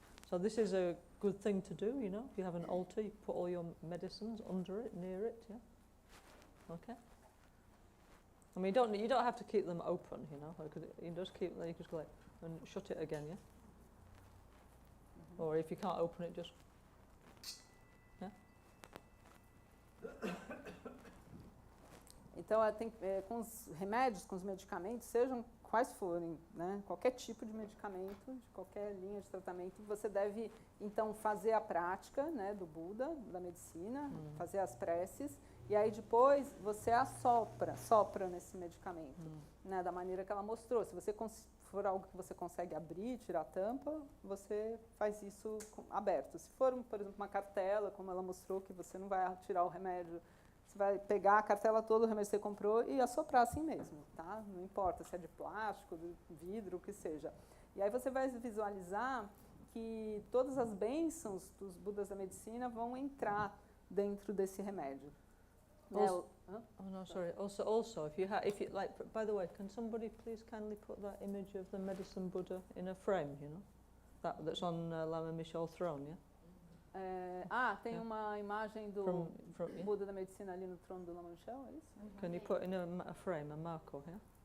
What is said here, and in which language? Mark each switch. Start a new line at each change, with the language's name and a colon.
English: So this is a good thing to do, you know? If you have an altar, you put all your medicines under it, near it, yeah? Okay? I mean, you don't have to keep them open, you know? You just keep them, you just go like, and shut it again, yeah? Or if you can't open it, just, yeah?
Portuguese: Então, com os remédios, com os medicamentos, sejam quais forem, né? Qualquer tipo de medicamento, de qualquer linha de tratamento, você deve, então, fazer a prática, né, do Buda, da medicina, fazer as preces, e aí depois você sopra nesse medicamento, né, da maneira que ela mostrou. Se você for algo que você consegue abrir, tirar a tampa, você faz isso aberto. Se for, por exemplo, uma cartela, como ela mostrou, que você não vai tirar o remédio, você vai pegar a cartela toda, o remédio que você comprou e assoprar assim mesmo, tá? Não importa se é de plástico, de vidro, o que seja. E aí você vai visualizar que todas as bênçãos dos Budas da Medicina vão entrar dentro desse remédio.
English: Also, oh no, sorry. Also, if you like, by the way, can somebody please kindly put that image of the medicine Buddha in a frame? You know, that's on Lama Michel's throne, yeah.
Portuguese: Tem uma imagem do
English: yeah.
Portuguese: Buda da Medicina ali no trono do Lama Michel, é isso?
English: Can you put in a frame, a marco, yeah?